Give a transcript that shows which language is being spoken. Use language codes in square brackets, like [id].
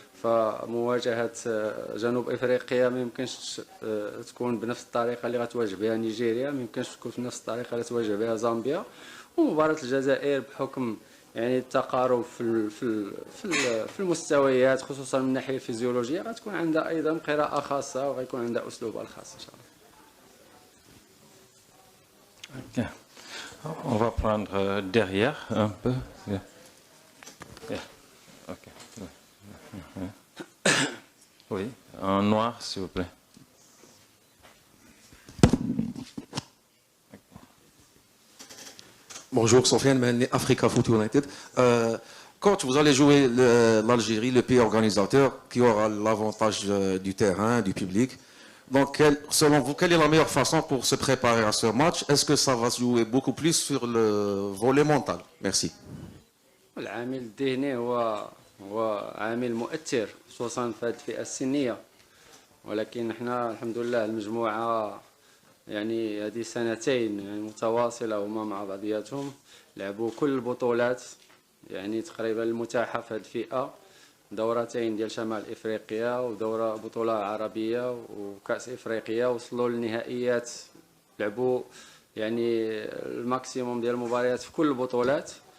[ar] فمواجهة جنوب افريقيا ما يمكنش تكون بنفس الطريقة اللي غتواجه بها نيجيريا، ما يمكنش تكون بنفس الطريقة اللي تواجه بها زامبيا. ومباراة الجزائر بحكم يعني التقارب في المستويات خصوصا من الناحية الفيزيولوجية غتكون عندها ايضا قراءة خاصة وغيكون عندها اسلوبها الخاص ان شاء الله. Okay. [fr] On va prendre derrière un peu. Yeah. Yeah. Okay. Oui, en noir s'il vous plaît. Bonjour, Sofiane Mahani, Africa Foot United. Coach, vous allez jouer l'Algérie, le pays organisateur, qui aura l'avantage du terrain, du public. Donc, selon vous, quelle est la meilleure façon pour se préparer à ce match? Est-ce que ça va se jouer beaucoup plus sur le volet mental? Merci. [ar] العامل الذهني هو عامل مؤثر خصوصا في هذه الفئة السنية، ولكن احنا الحمد لله المجموعة يعني هذه سنتين يعني متواصلة هما مع بعضياتهم، لعبوا كل البطولات يعني تقريبا المتاحة في هذه الفئة، دورتين ديال شمال افريقيا ودورة بطولة عربية وكأس افريقيا، وصلوا للنهائيات، لعبوا يعني الماكسيموم ديال المباريات في كل البطولات.